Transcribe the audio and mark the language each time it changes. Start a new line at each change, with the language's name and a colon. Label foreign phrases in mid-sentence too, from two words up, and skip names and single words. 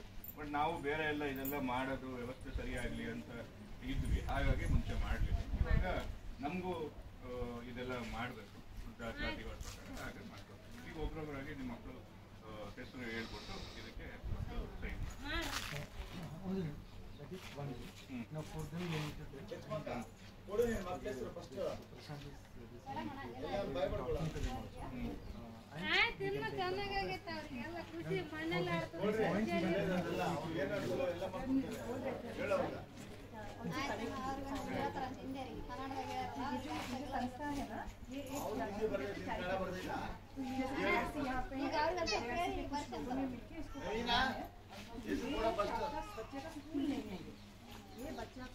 Kannada: ಬಟ್ ನಾವು ಬೇರೆ ಎಲ್ಲ ಇದೆಲ್ಲ ಮಾಡೋದು ವ್ಯವಸ್ಥೆ ಸರಿಯಾಗಲಿ ಅಂತ ಇದ್ವಿ, ಹಾಗಾಗಿ ಮುಂಚೆ ಮಾಡಲಿಲ್ಲ. ಇವಾಗ ನಮಗೂ ಇದೆಲ್ಲ ಮಾಡಬೇಕು ದಾಖಲಾತಿಗಳ ಪ್ರಕಾರ, ಹಾಗೆ ಮಾಡ್ಬೇಕು. ಈಗ ಒಬ್ಬರೊಬ್ಬರಾಗಿ ನಿಮ್ಮ ಮಕ್ಕಳು ಹೆಸರು ಹೇಳ್ಬಿಟ್ಟು ಇದಕ್ಕೆ ಸೈನ್ ಮಾಡಿ.
English: Now for them you need to check one time.
Kannada: ಚೆನ್ನಾಗಾಗೈತೆ ಅವ್ರಿಗೆಲ್ಲ ಖುಷಿ ಮಣ್ಣೆಲ್ಲ
Hindi: संस्था है ना, ये बच्चे का स्कूल नहीं है, ये बच्चा को